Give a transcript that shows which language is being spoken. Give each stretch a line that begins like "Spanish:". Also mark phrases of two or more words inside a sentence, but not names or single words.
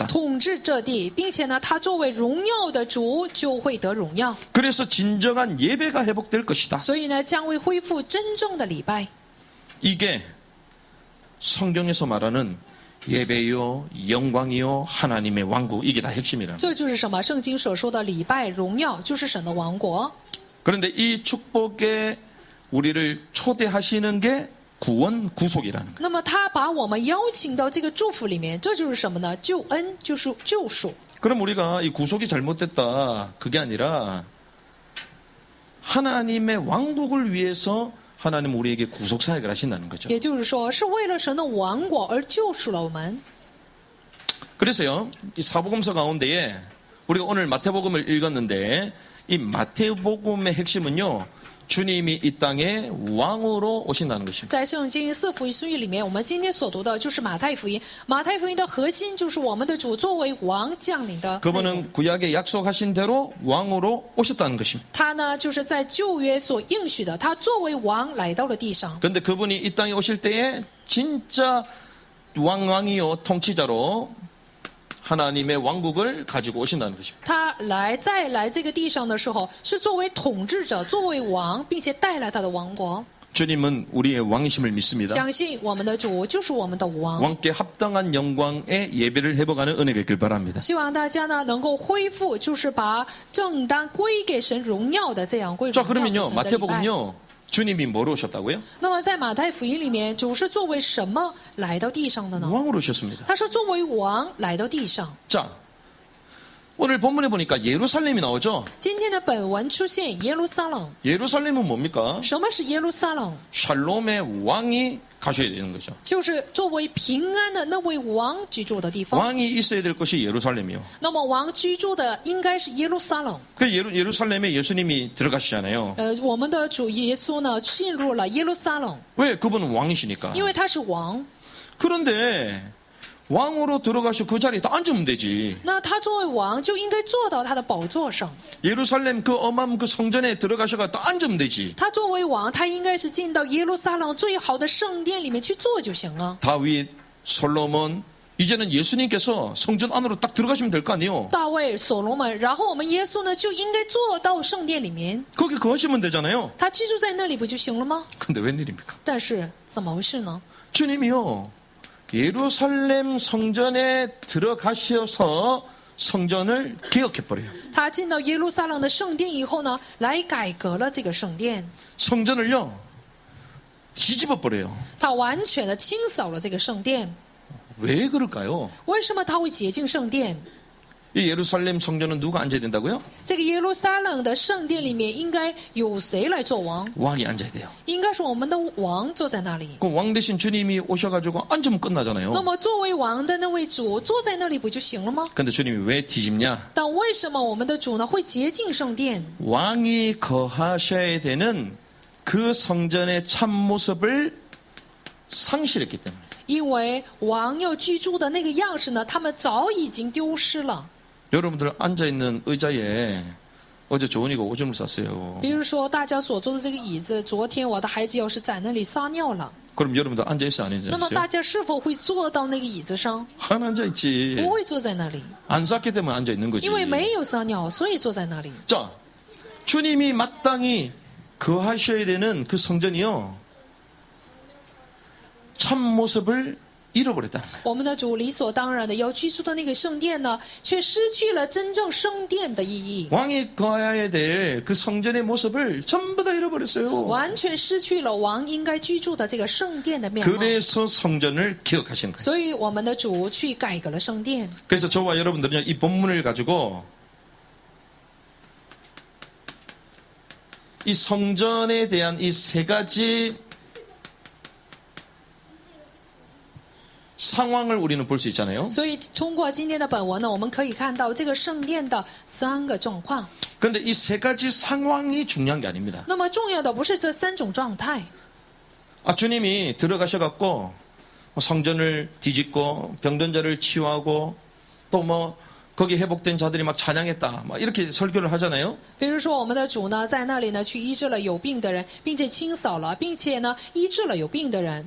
Chinese: 统治这地，并且呢，他作为荣耀的主就会得荣耀，
Korean: 그래서 진정한 예배가 회복될 것이다.
Chinese: 所以呢，将会恢复真正的礼拜。
Korean: 이게 성경에서 말하는 예배요, 영광이요, 하나님의 왕국 이게 다 핵심이라.
Chinese: 这就是什么？圣经所说的礼拜、荣耀，就是神的王国。
Korean: 그런데 이 축복에 우리를 초대하시는 게 구원, 구속이라는 거예요.
Chinese: 那么他把我们邀请到这个祝福里面，这就是什么呢？救恩，就是救赎。
Korean: 그럼 우리가 이 구속이 잘못됐다 그게 아니라 하나님의 왕국을 위해서 하나님 우리에게 구속 사역을 하신다는 거죠.
Chinese: 也就是说，是为了神的王国而救赎了我们。
Korean: 그래서요, 이 사복음서 가운데에 우리가 오늘 마태복음을 읽었는데 이 마태복음의 핵심은요, 주님이 이 땅에 왕으로 오신다는 것입니다.
Chinese: 在圣经四福音书里面，我们今天所读的就是马太福音。马太福音的核心就是我们的主作为王降临的内容。
Korean: 그분은 구약에 약속하신 대로 왕으로 오셨다는 것입니다.
Chinese: 他呢，就是在旧约所应许的，他作为王来到了地上。
Korean: 그런데 그분이 이 땅에 오실 때에 진짜 왕이요 통치자로 하나님의 왕국을 가지고 오신다는 것입니다.
Chinese: 他再来这个地上的时候，是作为统治者，作为王，并且带来他的王国。
Korean: 주님은 우리의 왕이심을 믿습니다.
Chinese: 相信我们的主就是我们的王。
Korean: 왕께 합당한 영광의 예배를 회복하는 은혜가 있길 바랍니다.
Chinese: 希望大家呢能够恢复，就是把正当归给神荣耀的这样归荣
Korean: 자
Chinese: 耀
Korean: 그러면요
Chinese: 神的礼拜。
Korean: 마태복음요 주님이 뭐로 오셨다고요?
Chinese: 那么在马太福音里面，主是作为什么来到地上的呢？
Korean: 왕으로 오셨습니다.
Chinese: 他是作为王来到地上。
Korean: 자 오늘 본문에 보니까 예루살렘이 나오죠.
Chinese: 今天的本文出现耶路撒冷，
Korean: 예루살렘은 뭡니까?
Chinese: 什么是耶路撒冷？
Korean: 샬롬의 왕이 가셔야 되는 거죠.
Chinese: 就是作为平安的那位王居住的地方。
Korean: 왕이 있어야 될 것이 예루살렘이요.
Chinese: 那么王居住的应该是耶路撒冷。
Korean: 그 예루살렘에 예수님이 들어가시잖아요.
Chinese: 我们的主耶稣呢进入了耶路撒冷，
Korean: 왜? 그분은 왕이시니까.
Chinese: 因为他是王。
Korean: 그런데 왕으로 들어가서 그 자리에 다 앉으면 되지.
Chinese: 那他作为王就应该坐到他的宝座上。
Korean: 예루살렘 그 어마어마한 그 성전에 들어가셔가 다 앉으면 되지.
Chinese: 他作为王，他应该是进到耶路撒冷最好的圣殿里面去坐就行了。
Korean: 다윗, 솔로몬, 이제는 예수님께서 성전 안으로 딱 들어가시면 될 거 아니에요.
Chinese: 大卫、所罗门，然后我们耶稣呢就应该坐到圣殿里面，
Korean: 거기 거하시면 되잖아요.
Chinese: 他居住在那里不就行了吗？
Korean: 근데 웬일입니까?
Chinese: 但是怎么回事呢？
Korean: 주님이요. 예루살렘 성전에 들어가셔서 성전을 개혁해버려요.
Chinese: 他进到耶路撒冷的圣殿以后呢，来改革了这个圣殿，
Korean: 성전을요. 뒤집어버려요.
Chinese: 他完全的清扫了这个圣殿。
Korean: 왜 그럴까요?
Chinese: 为什么他会洁净圣殿？
Korean: 이 예루살렘 성전은 누가 앉아야 된다고요?
Chinese: 这个耶路撒冷的圣殿里面应该有谁来做王？
Korean: 왕이 앉아야 돼요.
Chinese: 应该是我们的王坐在那里。
Korean: 그럼 왕 대신 주님이 오셔가지고 앉으면 끝나잖아요.
Chinese: 那么作为王的那位主坐在那里不就行了吗？
Korean: 근데 주님이 왜 뒤집냐?
Chinese: 但为什么我们的主呢会洁净圣殿？
Korean: 왕이 거하셔야 되는 그 성전의 참 모습을 상실했기 때문에.
Chinese: 因为王要居住的那个样式呢，他们早已经丢失了。
Korean: 여러분들 앉아있는 의자에 어제 조은이가 오줌을 쌌어요.
Chinese: 比如说大家所坐的这个椅子，昨天我的孩子要是在那里撒尿了，
Korean: 그럼 여러분들 앉아있어요? 안
Chinese: 那么
Korean: 앉아있어요?
Chinese: 大家是否会坐到那个椅子上？
Korean: 안 앉아있지.
Chinese: 不会坐在那里，
Korean: 안 쌌기 때문에 앉아있는 거지.
Chinese: 因为没有撒尿，所以坐在那里。
Korean: 자, 주님이 마땅히 거하셔야 되는 그 성전이요. 참 모습을 잃어버렸다는 거예요.
Chinese: 我们的主理所当然的要居住的那个圣殿呢，却失去了真正圣殿的意义，
Korean: 왕이 거해야 될 그 성전의 모습을 전부 다 잃어버렸어요.
Chinese: 完全失去了王应该居住的这个圣殿的面貌。
Korean: 그래서 성전을 기억하시는 거예요.
Chinese: 所以我们的主去改革了圣殿。
Korean: 그래서 저와 여러분들은 이 본문을 가지고 이 성전에 대한 이 세 가지 상황을 우리는 볼 수 있잖아요.
Chinese: 所以通过今天的本文呢，我们可以看到这个圣殿的3个状况。
Korean: 그런데 이 세 가지 상황이 중요한 게 아닙니다.
Chinese: 那么重要的不是这3种状态，
Korean: 주님이 들어가셔갖고 성전을 뒤집고 병든 자를 치유하고 또 뭐 거기 회복된 자들이 막 찬양했다 막 이렇게 설교를 하잖아요.
Chinese: 比如说我们的主呢，在那里呢去医治了有病的人，并且清扫了，并且呢医治了有病的人。